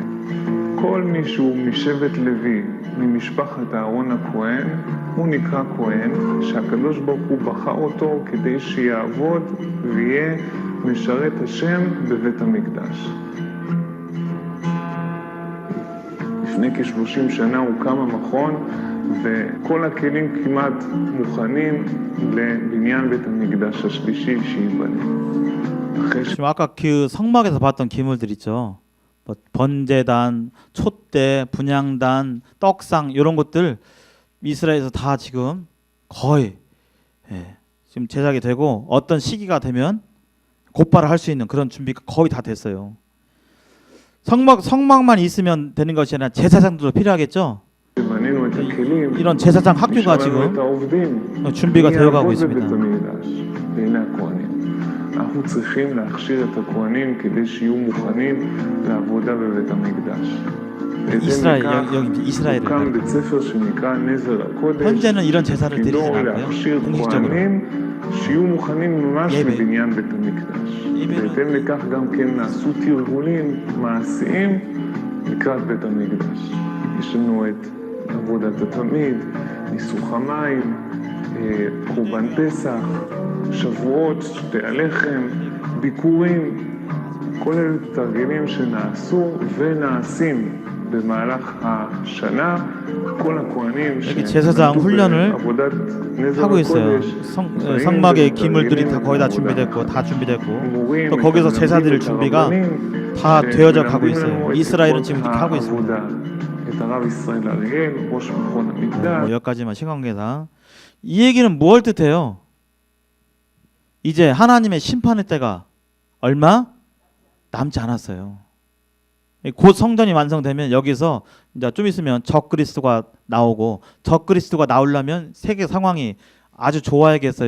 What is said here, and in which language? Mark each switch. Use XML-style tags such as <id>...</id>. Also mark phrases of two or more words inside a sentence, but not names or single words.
<he>כל מי שהוא משבט לוי, ממשפחת אהרון הכהן, הוא נקרא כהן, שהקדוש ברוך הוא בחר אותו כדי שיעבוד ויהיה משרת השם בבית המקדש. לפני כ-30 שנה הוקם המכון, וכל הכלים כמעט מוכנים לבניין בית המקדש השלישי שייבנה.</he> <ko>지금 아까 그 성막에서 봤던 기물들 있죠. 뭐 번제단, 촛대, 분향단, 떡상 이런 것들 이스라엘에서 다 지금 거의 지금 제작이 되고 어떤 시기가 되면 곧바로 할 수 있는 그런 준비가 거의 다 됐어요. 성막만 있으면 되는 것이 아니라 제사장들도 필요하겠죠.</ko> <he>בנינו את הכלים,</he> <ko>이런 제사장 학교가</ko> <he>השארנו את</he> <ko>지금</ko> <he>העובדים,</he> <ko>준비가 되어가고</ko> <he>יעבוד בבית</he> <ko>있습니다.</ko> <he>המקדש, והנה הכהנים. אנחנו צריכים להכשיר את הכהנים כדי שיהיו מוכנים לעבודה בבית המקדש.</he> <ko>이스라엘 여기 이스라엘을</ko> <he>הוקם בית ספר שנקרא נזר הקודש,</he> <ko>현재는 이런 제사를 드리지</ko> <he>תפקידו</he> <ko>않고요.</ko> <he>להכשיר</he> <ko>공식적으로</ko> <he>כהנים שיהיו מוכנים ממש</he> <ko>예배.</ko> <he>לבניין בית המקדש. בהתאם לכך גם כן נעשו תרגולים מעשיים לקראת בית המקדש. יש לנו את עבודת התמיד, ניסוך המים, קורבן פסח, שבועות, שתי הלחם, ביקורים, כל אלה תרגילים שנעשו ונעשים במהלך השנה. כל הכהנים</he> <ko>제사장 훈련을</ko> <he>עבודת נזר</he> <ko>하고 있어요.</ko> <he>הקודש,</he> <ko>성막의 기물들이 다 거의 다 준비됐고 또 거기서 제사 드릴 준비가 다 되어져 가고 있어요. 이스라엘은 지금 그렇게 하고 있습니다.</ko> <he>את הרב ישראל אריאל, ראש מכון המקדש.</he> <ko>여기까지만 시간 관계상 이 얘기는 뭘 뜻해요? 이제 하나님의 심판의 때가 얼마 남지 않았어요. 곧 성전이 완성되면 여기서 이제 좀 있으면 적그리스도가 나오고 적그리스도가 나오려면 세계 상황이 아주 좋아야겠어요?</ko>